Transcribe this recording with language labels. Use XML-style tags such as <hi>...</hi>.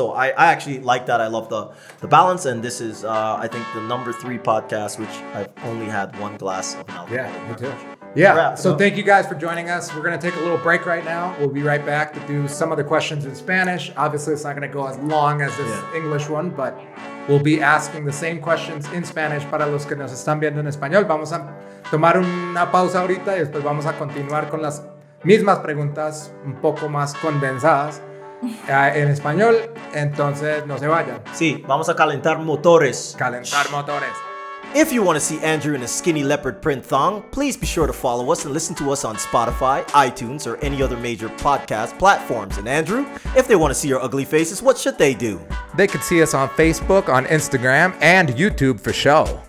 <en>So I actually like that. I love the balance, and this is I think the number 3 podcast, which I've only had one glass of alcohol. Yeah, me too. Yeah, so thank you guys for joining us. We're going to take a little break right now. We'll be right back to do some of the questions in Spanish. Obviously, it's not going to go as long as this English one, but we'll be asking the same questions in Spanish</en> <es>para los que nos están viendo en español. Vamos a tomar una pausa ahorita y después vamos a continuar con las mismas preguntas un poco más condensadas en español. Entonces, no se vayan. Sí, vamos a calentar motores. Calentar motores.</es> <en>If you want to see Andrew in a skinny leopard print thong, please be sure to follow us and listen to us on Spotify, iTunes, or any other major podcast platforms. And Andrew, if they want to see our ugly faces, what should they do? They could see us on Facebook, on Instagram, and YouTube for show.</en>